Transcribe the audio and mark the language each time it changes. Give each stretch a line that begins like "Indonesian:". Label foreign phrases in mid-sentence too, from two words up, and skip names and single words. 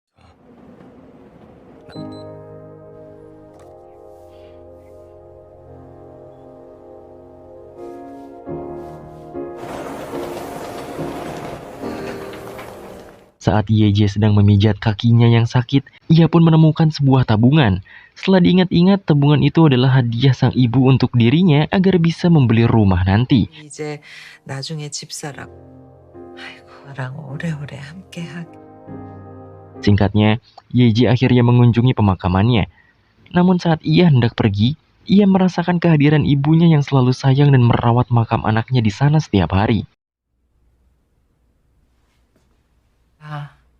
Indonesian: Saat YJ sedang memijat kakinya yang sakit, ia pun menemukan sebuah tabungan. Setelah diingat-ingat, tabungan itu adalah hadiah sang ibu untuk dirinya agar bisa membeli rumah nanti.
Korean: 이제 나중에 집 사라고. 아이고, 랑 오래오래 함께 하게.
Indonesian: Singkatnya, YJ akhirnya mengunjungi pemakamannya. Namun saat ia hendak pergi, ia merasakan kehadiran ibunya yang selalu sayang dan merawat makam anaknya di sana setiap hari. 아,